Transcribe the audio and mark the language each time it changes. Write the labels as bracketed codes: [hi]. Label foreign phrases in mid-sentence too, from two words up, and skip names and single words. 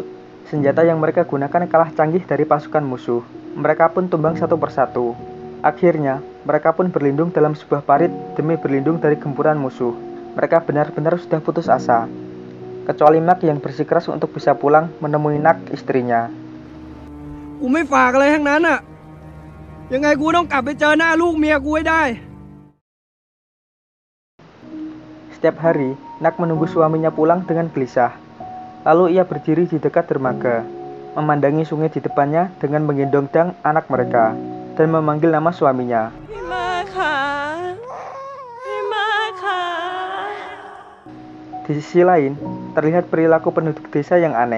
[id] Senjata yang mereka gunakan kalah canggih dari pasukan musuh. Mereka pun tumbang satu persatu. Akhirnya mereka pun berlindung dalam sebuah parit demi berlindung dari gempuran musuh. Mereka benar-benar sudah putus asa, kecuali Mak yang bersikeras untuk bisa pulang menemui Nak, istrinya. [th] กูไม่ฝากอะไรทั้งนั้นอะยังไงกูต้องกลับไปเจอหน้าลูกเมียกูให้ได้ [id] Setiap hari, Nak menunggu suaminya pulang dengan gelisah. Lalu ia berdiri di dekat dermaga, memandangi sungai di depannya dengan menggendong dang anak mereka, dan memanggil nama suaminya. Di sisi lain, terlihat perilaku penduduk desa yang aneh.